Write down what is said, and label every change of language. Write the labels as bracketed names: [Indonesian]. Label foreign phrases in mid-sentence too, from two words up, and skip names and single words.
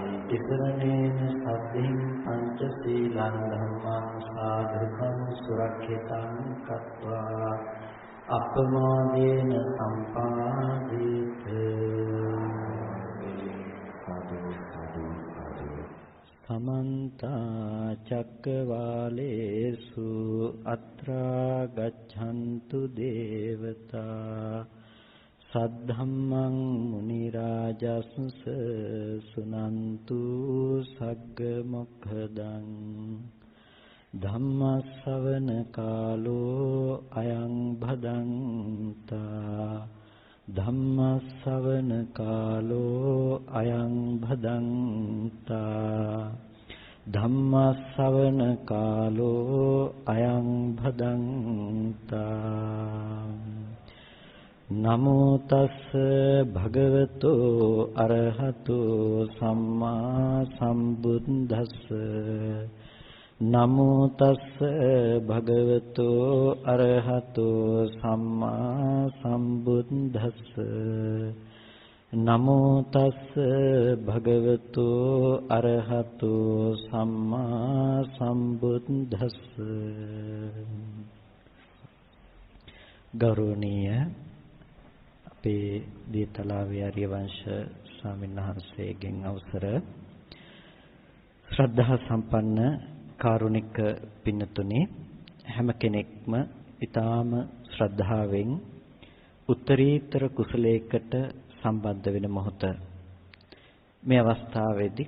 [Pali] ඉතරණේන සද්ධින් පංචශීලං ධම්මං සාධුකං සුරක්ෂිතං කତ୍වා අපමාදේන සම්පාදේත [Sinhala] සාදු සාදු සාදු [Pali] समन्त चक्रवालेषु अत्रा गच्छन्तु देवता सद्धम्मं मुनिराजस्स सुनन्तु सग्ग मोक्खदं धम्मස්සවන කාලෝ අයං භදන්තා ධම්මස්සවන කාලෝ අයං භදන්තා ධම්මස්සවන කාලෝ අයං භදන්තා නමෝ තස්ස භගවතෝ අරහතෝ සම්මා සම්බුද්දස්ස නමෝ තස්ස භගවතෝ අරහතෝ සම්මා සම්බුද්දස්ස නමෝ තස්ස භගවතෝ අරහතෝ සම්මා සම්බුද්දස්ස [Sinhala] ගෞරවනීය අපේ දීතලාවේ ආර්යවංශ ස්වාමීන් වහන්සේගෙන් අවසර ශ්‍රද්ධා සම්පන්න කාරුණික පින්නතුනි හැම කෙනෙක්ම ඊටාම ශ්‍රද්ධාවෙන් උත්තරීතර කුසලයකට සම්බන්ධ වෙන මොහොත මේ අවස්ථාවේදී